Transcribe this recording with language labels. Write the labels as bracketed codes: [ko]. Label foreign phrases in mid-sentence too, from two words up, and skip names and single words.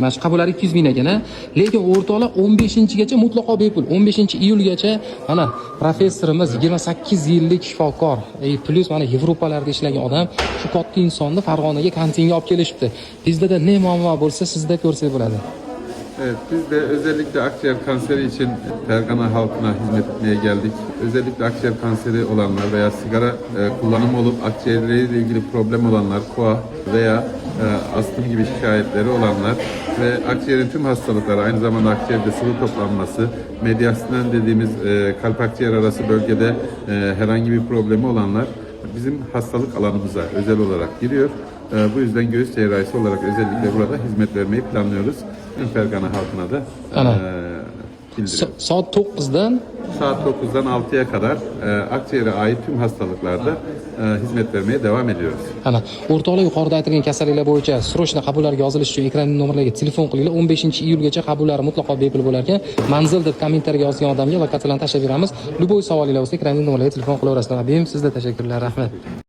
[uz] Mana shu qabullari 200 ming ekan, lekin o'rtoqlar 15-gacha mutlaqo bepul. 15-iyulgacha mana professorimiz 28 yillik shifokor, plus mana Yevropalarda ishlagan odam shu katta insonni Farg'onaga kantinga olib kelishibdi. Bizda ne muammo bo'lsa, sizda ko'rsak bo'ladi. [tr] Evet, biz de özellikle akciğer kanseri için Fergana halkına hizmet etmeye geldik. Özellikle akciğer kanseri olanlar veya sigara kullanımı olup akciğerleriyle ilgili problem olanlar, koa veya astım gibi şikayetleri olanlar ve akciğerin tüm hastalıkları, aynı zamanda akciğerde sıvı toplanması, mediastinal dediğimiz kalp akciğer arası bölgede herhangi bir problemi olanlar bizim hastalık alanımıza özel olarak giriyor. Bu yüzden göğüs cerrahisi olarak özellikle burada hizmet vermeyi planlıyoruz. Fergana halkına da bildiriyorum. Saat 9'dan Saat 9'dan 6'ya kadar akciğere ait tüm hastalıklarda hizmet vermeye devam ediyoruz. [uz] ana o'rtoqlar yuqorida aytilgan kasalliklar bo'yicha srochna qabullarga yozilish uchun ekran nomerlariga telefon qilinglar. 15-iyulgacha qabullari mutlaqo bepul bo'lar ekan. Manzil deb kommentariyaga yozgan odamga lokatsiyalarni tashlab beramiz. Любой savolinglar bo'lsa ekran nomerlariga telefon qilaverasizlar. Abim, sizga tashakkurlar, rahmat.